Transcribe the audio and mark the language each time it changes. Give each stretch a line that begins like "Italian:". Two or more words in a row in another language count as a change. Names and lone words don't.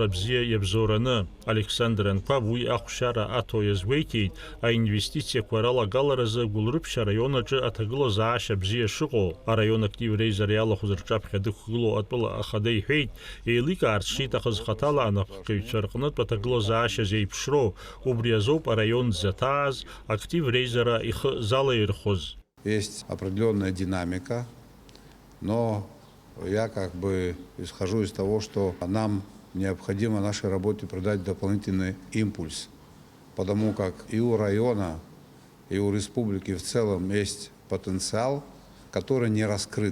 Abkhazian: бзиа иабзоураны Александр Анқәаб уи ахәшьара аҭо иазгәеиҭеит аинвестициақәа ралагаларазы гәылрыԥшь араион аҿы аҭагылазаашьа бзиа шыҟоу араион актив рейзер иалахәыз рҿаԥхьа дықәгылоу атәыла ахада иҳәеит еиликаарц шиҭахыз хаҭала анапхгаҩцәа рҟнытә аҭагылазаашьа зеиԥшроу убри азоуп араион дзаҭааз актив рейзера ихы залаирхәыз.
Russian: Есть определенная динамика, но я как бы исхожу из того, что нам необходимо нашей работе придать дополнительный импульс, потому как и у района, и у республики в целом есть потенциал, который не раскрыт.